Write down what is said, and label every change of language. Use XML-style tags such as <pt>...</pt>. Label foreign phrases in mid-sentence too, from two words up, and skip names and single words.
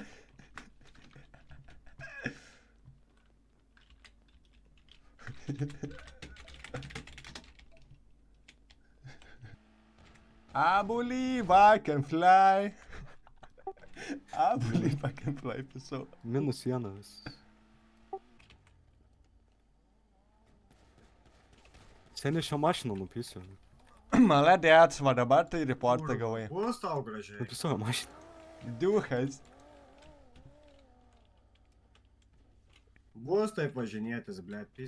<en>I believe I can fly. I believe I can fly, pessoal.</en> <lt>Minus vienas. Seniai šią mašiną nupysiu. Молодец, va dabar tai reportą gavai. Bus tau gražiai. Nupisuoju mašiną. Duhas. Bus taip važinėtis, blėt, pys.</lt>